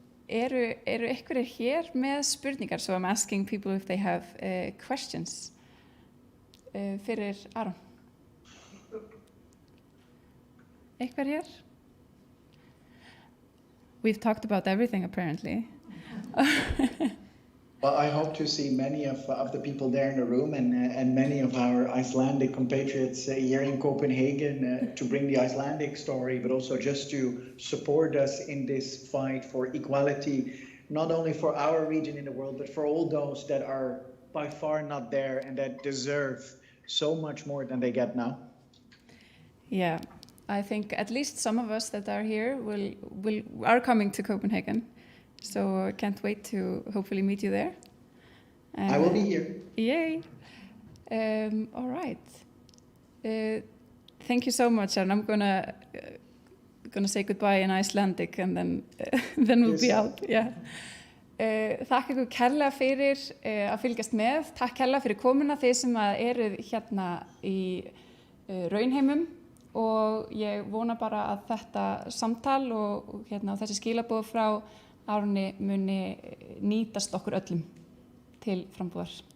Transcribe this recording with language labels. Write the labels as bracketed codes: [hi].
[is] Eru einhverjir hér með spurningar? [en] So I'm asking people if they have questions [is] fyrir Aron. Einhver hér? [en] We've talked about everything apparently. Well, I hope to see many of the people there in the room and many of our Icelandic compatriots here in Copenhagen to bring the Icelandic story, but also just to support us in this fight for equality, not only for our region in the world, but for all those that are by far not there and that deserve so much more than they get now. Yeah, I think at least some of us that are here are coming to Copenhagen. So I can't wait to hopefully meet you there. I will be here. Yay. All right. Thank you so much, and I'm gonna say goodbye in Icelandic, and then we'll be out. Yeah. [is] Þakka ykkur kærlega fyrir að fylgjast með. Takk kærlega fyrir komuna þeir sem eruð hérna í raunheimum, og ég vona bara að þetta samtal og þessi skilaboð frá Aroni muni nýtast okkur öllum til frambúðar.